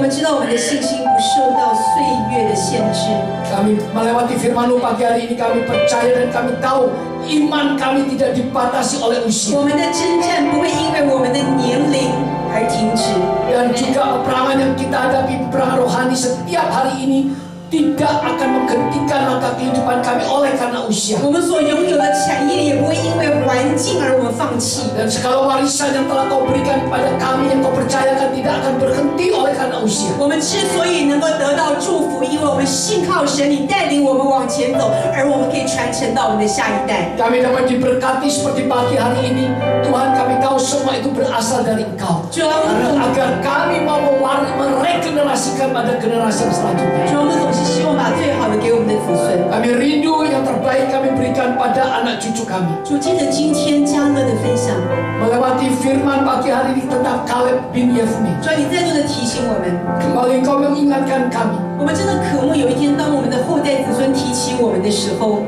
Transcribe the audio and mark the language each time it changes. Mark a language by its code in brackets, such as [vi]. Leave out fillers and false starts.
[zh] 们知道我们的信心不受到岁月的限制。 [id] kami melewati firman-Mu pagi hari ini, kami percaya dan kami tahu iman kami tidak dibatasi oleh [zh] 我 [id] usia. [zh] 们的征战不会因为我们的年龄而停止。 [id] Dan juga peperangan yang kita hadapi, peperangan rohani setiap hari ini tidak akan menghentikan langkah kehidupan kami oleh karena usia. [zh] 我们所拥有的产业也不会因为环境而我们放弃。 [id] Dan segala warisan yang telah Kau berikan kepada kami, yang Kau percayakan, tidak akan berhenti oleh karena usia. [zh] 我们之所以能够得到祝福，因为我们信靠神，你带领我们往前走，而我们可以传承到我们的下一代。 [id] Kami dapat diberkati seperti pagi hari ini. Tuhan, kami tahu semua itu berasal dari Engkau. [zh] 主啊， [id] Karena agar kami mau meregenerasikan pada generasi yang selanjutnya. [zh] 主啊，我们总是希望把最好的给我们的子孙。 [id] Kami rindu yang terbaik kami berikan pada anak cucu kami. [zh] 主，接着今天嘉乐的分享， [id] Melewati firman pagi hari ini tentang Kaleb bin Yefune. [zh] 主啊，你再度的提醒我们， [id] Kembali Engkau mengingatkan kami. [zh] 我们真的渴慕有一天，当我们的后代子孙提起我们的时候，